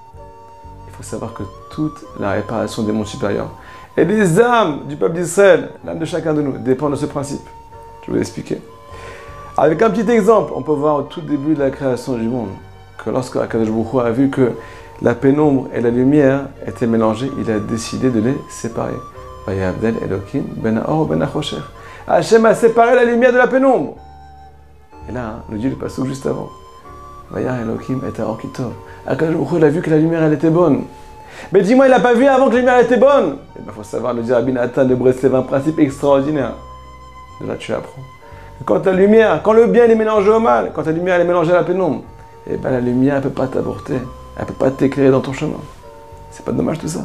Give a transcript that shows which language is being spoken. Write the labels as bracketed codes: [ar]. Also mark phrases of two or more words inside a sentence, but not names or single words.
[fr] Il faut savoir que toute la réparation des mondes supérieurs et des âmes du peuple d'Israël, l'âme de chacun de nous, dépend de ce principe. Je vais vous expliquer. Avec un petit exemple, on peut voir au tout début de la création du monde que lorsque [he] הקדוש ברוך הוא [fr] a vu que la pénombre et la lumière étaient mélangées, il a décidé de les séparer. [he] ויבדל אלוקים בין האור בין החושך. [fr] Hachem a séparé la lumière de la pénombre. Et là, nous dit le passage juste avant. [he] וירא אלוקים את האור כי טוב. הקדוש ברוך הוא, [fr] il a vu que la lumière elle était bonne. Mais dis-moi, il n'a pas vu avant que la lumière était bonne? Il faut savoir, nous dit Rabbi Nathan de Breslev, un principe extraordinaire. De là, tu apprends. Quand la lumière, quand le bien est mélangé au mal, quand la lumière est mélangée à la pénombre, et bien la lumière ne peut pas t'apporter. Elle ne peut pas t'éclairer dans ton chemin. C'est pas dommage tout ça.